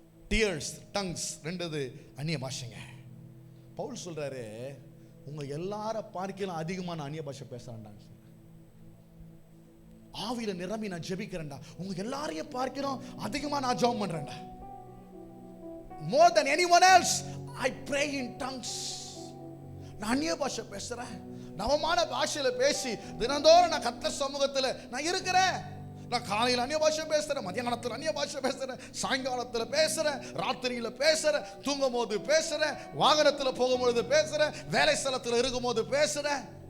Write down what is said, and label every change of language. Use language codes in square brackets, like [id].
[ta] Tears, tongues, ரெண்டது அந்நிய பாஷைங்க. பவுல் சொல்றாரு, உங்க எல்லார பார்க்கலாம் அதிகமா நான் அந்நிய பாஷை பேசுறேன்டா. ஆவியில நிரம்பி நான் ஜெபிக்கிறேன்டா. உங்க எல்லாரையும் பார்க்கிறோம் அதிகமா நான் ஜெபம் பண்றேன்டா. [en] More than anyone else I pray in tongues. [ta] நான் அந்நிய பாஷை பேசுறேன். நவமான பாஷையில பேசி தினந்தோறும் நான் கர்த்தர் சமூகத்துல நான் இருக்கிறேன். நான் காலையில் அந்நிய பாஷை பேசுறேன், மத்தியானத்தில் அந்நிய பாஷை பேசுறேன், சாயங்காலத்தில் பேசுறேன், ராத்திரியில பேசுறேன், தூங்கும் போது பேசுறேன், வாகனத்தில் போகும்பொழுது பேசுறேன், வேலை ஸ்தலத்தில் இருக்கும் போது பேசுறேன்.